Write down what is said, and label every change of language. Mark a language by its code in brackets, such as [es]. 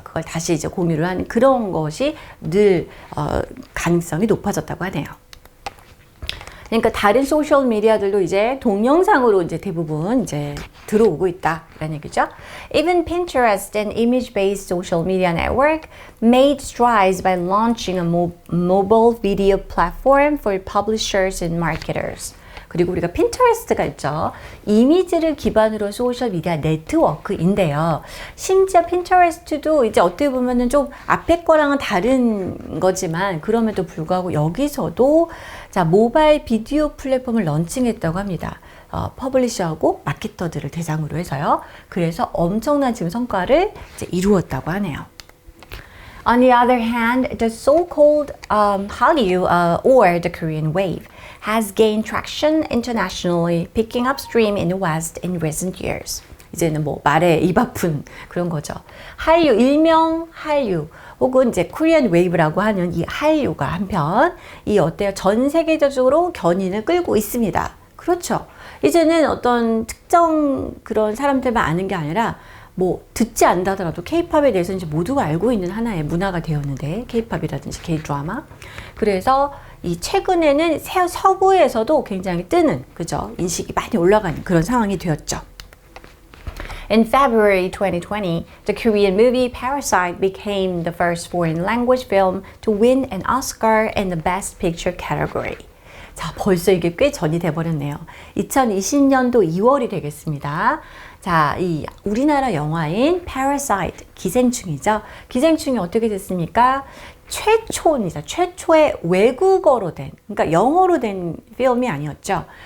[ko] 그걸 다시 이제 공유를 하는 그런 것이 늘 가능성이 높아졌다고 하네요. 그러니까 다른 소셜 미디어들도 이제 동영상으로 이제 대부분 이제 들어오고 있다라는 얘기죠. [en] Even Pinterest, an image-based social media network, made strides by launching a mobile video platform for publishers and marketers. [ko] 그리고 우리가 핀터레스트가 있죠. 이미지를 기반으로 소셜미디어 네트워크인데요. 심지어 핀터레스트도 이제 어떻게 보면은 좀 앞에 거랑은 다른 거지만 그럼에도 불구하고 여기서도 자, 모바일 비디오 플랫폼을 런칭했다고 합니다. 퍼블리셔하고 마케터들을 대상으로 해서요. 그래서 엄청난 지금 성과를 이제 이루었다고 하네요. [en] On the other hand, the so-called Hallyu or the Korean wave has gained traction internationally, picking up steam in the West in recent years. [ko] 이제는 뭐 말에 입 아픈 그런 거죠. 한류, 일명 한류 혹은 이제 코리안 웨이브라고 하는 이 한류가 한편 이 어때요? 전 세계적으로 견인을 끌고 있습니다. 그렇죠. 이제는 어떤 특정 그런 사람들만 아는 게 아니라 뭐 듣지 않다더라도 K-팝에 대해서 이제 모두가 알고 있는 하나의 문화가 되었는데 K-팝이라든지 K-드라마. 그래서 이 최근에는 서구에서도 굉장히 뜨는 그죠? 인식이 많이 올라가는 그런 상황이 되었죠. [en] In February 2020, the Korean movie Parasite became the first foreign language film to win an Oscar in the Best Picture category. [ko] 자, 벌써 이게 꽤 전이 돼버렸네요. 2020년도 2월이 되겠습니다. 자, 이 우리나라 영화인 Parasite, 기생충이죠. 기생충이 어떻게 됐습니까? 최초의 외국어로 된, 그러니까 영어로 된 필름이 아니었죠.